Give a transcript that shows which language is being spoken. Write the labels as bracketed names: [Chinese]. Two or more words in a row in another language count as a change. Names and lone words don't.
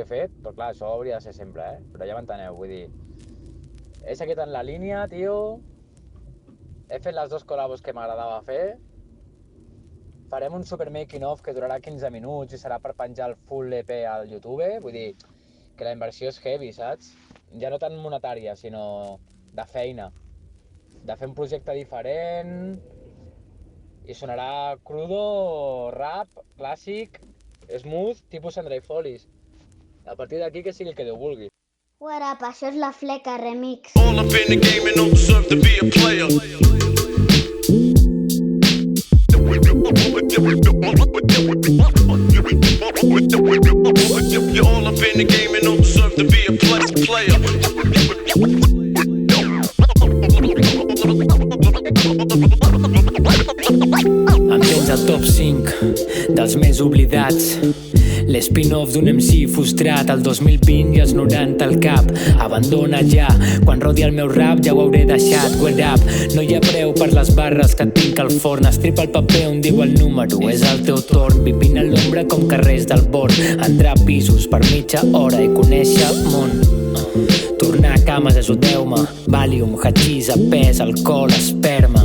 [Catalan] he fet, però clar, això hauria de ser sempre, però ja m'enteneu, vull dir, he seguit en la línia, tio, he fet les 2 col·labos que m'agradava fer, farem un super [English] making of [Catalan] que durarà 15 minuts i serà per penjar el [English] full EP [Catalan] al YouTube, vull dir, que la inversió és heavy, saps? Ja no tant monetària, sinó de feina, de fer un projecte diferent. I sonarà crudo, rap, clàssic, smooth, tipus Andre Follies. A partir d'aquí que sigui el que Déu vulgui. [English] What up, [Catalan] això és la Fleca Remix. [English] All up in the game and don't deserve to be a player. You're all up in the game and don't deserve to be a player. [Catalan] Em tens al top 5 dels més oblidats. L'spin-off d'un MC frustrat, el 2020 i els 90 al cap. Abandona ja, quan rodi el meu rap ja ho hauré deixat. [English] Word up, [Catalan] no hi ha preu per les barres que tinc al forn. Estripa el paper on diu el número, és el teu torn. Vivint a l'ombra com carrers del Born. Entrar a pisos per mitja hora i conèixer món. Tornar a cames, ajudeu-me. Valium, hachís, pes, alcohol, esperma.